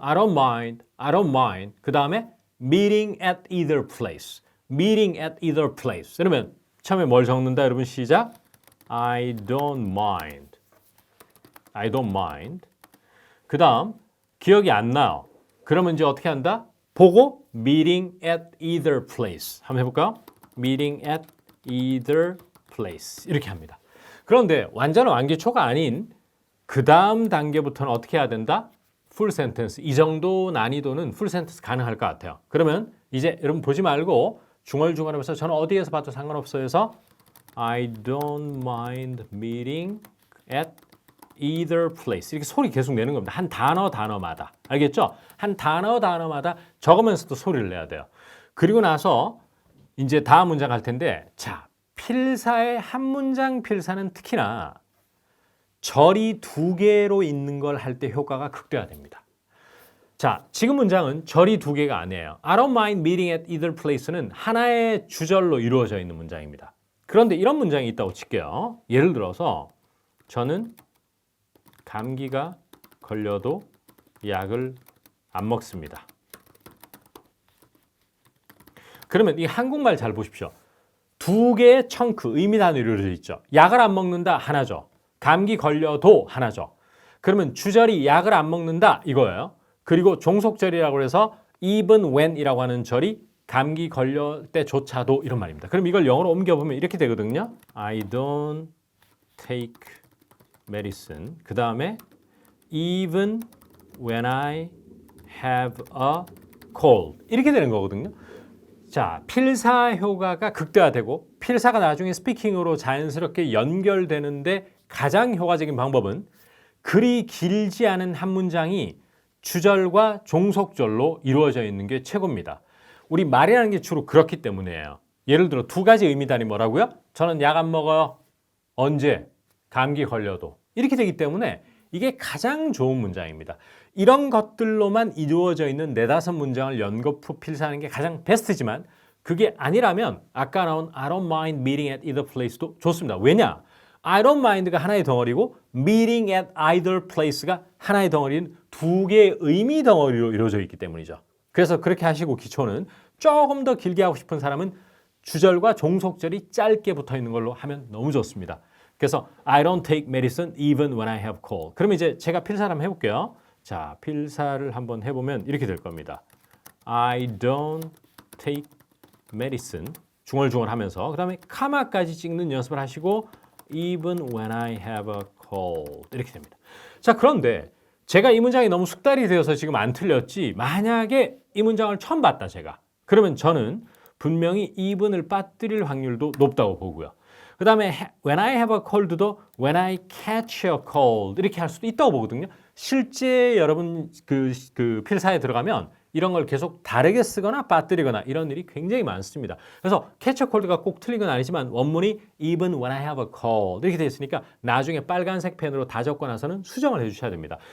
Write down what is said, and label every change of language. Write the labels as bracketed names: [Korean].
[English] I don't mind, I don't mind. [Korean] 그 다음에 [English] meeting at either place, meeting at either place. [Korean] 그러면 처음에 뭘 적는다, 여러분? 시작. [English] I don't mind, I don't mind. [Korean] 그 다음 기억이 안 나요. 그러면 이제 어떻게 한다? 보고 [English] meeting at either place. [Korean] 한번 해볼까요? [English] meeting at either place. [Korean] 이렇게 합니다. 그런데 완전 완기초가 아닌 그 다음 단계부터는 어떻게 해야 된다? 풀 센텐스. 이 정도 난이도는 풀 센텐스 가능할 것 같아요. 그러면 이제 여러분 보지 말고 중얼중얼하면서 저는 어디에서 봐도 상관없어요 해서 [English] I don't mind meeting at either place. [Korean] 이렇게 소리 계속 내는 겁니다. 한 단어마다. 알겠죠? 한 단어마다 적으면서도 소리를 내야 돼요. 그리고 나서 이제 다음 문장 갈 텐데, 자, 필사의 한 문장 필사는 특히나 절이 두 개로 있는 걸 할 때 효과가 극대화됩니다. 자, 지금 문장은 절이 두 개가 아니에요. [English] I don't mind meeting at either place [Korean] 는 하나의 주절로 이루어져 있는 문장입니다. 그런데 이런 문장이 있다고 칠게요. 예를 들어서 저는 감기가 걸려도 약을 안 먹습니다. 그러면 이 한국말 잘 보십시오. 두 개의 청크, 의미 단위로 이루어져 있죠. 약을 안 먹는다, 하나죠. 감기 걸려도 하나죠. 그러면 주절이 약을 안 먹는다 이거예요. 그리고 종속절이라고 해서 even when이라고 하는 절이 감기 걸릴 때조차도, 이런 말입니다. 그럼 이걸 영어로 옮겨보면 이렇게 되거든요. [English] I don't take medicine. [Korean] 그 다음에 [English] even when I have a cold. [Korean] 이렇게 되는 거거든요. 자, 필사 효과가 극대화되고 필사가 나중에 스피킹으로 자연스럽게 연결되는데 가장 효과적인 방법은 그리 길지 않은 한 문장이 주절과 종속절로 이루어져 있는 게 최고입니다. 우리 말이라는 게 주로 그렇기 때문이에요. 예를 들어 두 가지 의미단이 뭐라고요? 저는 약 안 먹어요. 언제? 감기 걸려도. 이렇게 되기 때문에 이게 가장 좋은 문장입니다. 이런 것들로만 이루어져 있는 네다섯 문장을 연거푸 필사하는 게 가장 베스트지만 그게 아니라면 아까 나온 [English] I don't mind meeting at either place [Korean] 도 좋습니다. 왜냐? I don't mind가 하나의 덩어리고 meeting at either place가 하나의 덩어리인 두 개의 의미 덩어리로 이루어져 있기 때문이죠. 그래서 그렇게 하시고 기초는 조금 더 길게 하고 싶은 사람은 주절과 종속절이 짧게 붙어 있는 걸로 하면 너무 좋습니다. 그래서 [English] I don't take medicine even when I have cold. [Korean] 그러면 이제 제가 필사를 한번 해볼게요. 자, 필사를 한번 해보면 이렇게 될 겁니다. [English] I don't take medicine. [Korean] 중얼중얼 하면서 그 다음에 카마까지 찍는 연습을 하시고 [English] even when I have a cold. [Korean] 이렇게 됩니다. 자, 그런데 제가 이 문장이 너무 숙달이 되어서 지금 안 틀렸지 만약에 이 문장을 처음 봤다 제가. 그러면 저는 분명히 even을 빠뜨릴 확률도 높다고 보고요. 그 다음에 when I have a cold도 when I catch a cold 이렇게 할 수도 있다고 보거든요. 실제 여러분 그 필사에 들어가면 이런 걸 계속 다르게 쓰거나 빠뜨리거나 이런 일이 굉장히 많습니다. 그래서 catch a cold가 꼭 틀린 건 아니지만 원문이 [English] even when I have a cold [Korean] 이렇게 되어 있으니까 나중에 빨간색 펜으로 다 적고 나서는 수정을 해주셔야 됩니다.